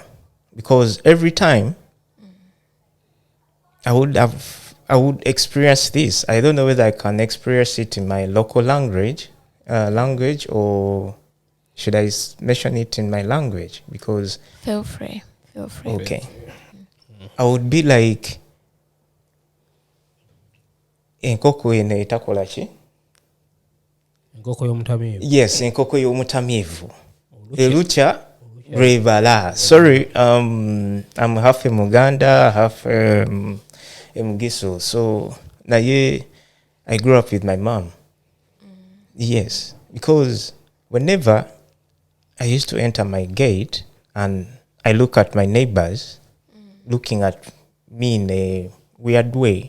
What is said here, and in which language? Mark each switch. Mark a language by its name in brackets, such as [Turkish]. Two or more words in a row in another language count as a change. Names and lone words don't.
[English] Because every time I would experience this. I don't know whether I can experience it in my local language, or should I mention it in my language? Because Feel free. okay, I would be like [Ganda] enkoko ene etakola ki? Enkoko y'omutamiivu. Yes, enkoko y'omutamiivu. Elucha Revala. [English] Sorry, I'm half a Muganda, half Mugiso. So I grew up with my mom. Yes, because whenever I used to enter my gate and I look at my neighbors looking at me in a weird way.